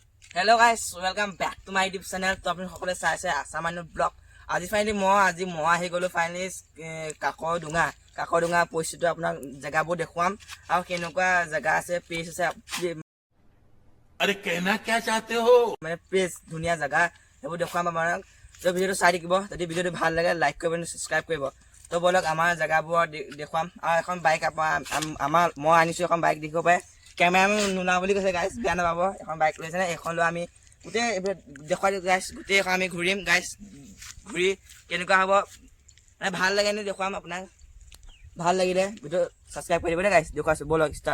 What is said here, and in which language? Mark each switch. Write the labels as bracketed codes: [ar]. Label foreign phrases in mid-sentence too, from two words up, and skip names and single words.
[en] Hello guys, welcome back to my YouTube channel. [as] তো আপুনি সকলোৱে চাই আছে আছাম মানুহ ব্লগ। আজি মই আহি গ'লো ফাইনেলি কাকৰডুঙা পৰিস্থিতি আপোনাক জেগাবোৰ দেখুৱাম আৰু কেনেকুৱা জেগা আছে প্লেচ আছে [hi] अरे कहना क्या चाहते हो [as] মানে প্লেচ ধুনীয়া জেগা সেইবোৰ দেখুৱাম আপোনাক। তো ভিডিঅ'টো চাই থাকিব, যদি ভিডিঅ'টো ভাল লাগে লাইক কৰিব, ছাবস্ক্ৰাইব কৰিব। তো বলক আমাৰ জেগাবোৰ দেখুৱাম। আৰু এখন বাইক মই আনিছোঁ, এখন বাইক দেখিব পাৰে। কেমেৰামেন নোলাও বুলি কৈছে গাইছ, বেয়া নাপাব। এখন বাইক লৈছে নে, এখন লৈ আমি গোটেই দেখুৱাই দিওঁ গাইছ। গোটেই এখন আমি ঘূৰিম গাইছ, ঘূৰি কেনেকুৱা হ'ব মানে ভাল লাগে নে দেখুৱাম আপোনাক। ভাল লাগিলে ভিডিঅ' ছাবস্ক্ৰাইব কৰি দিব দেই গাইছ। দেখুৱাইছোঁ, বলক ষ্টাৰ্ট।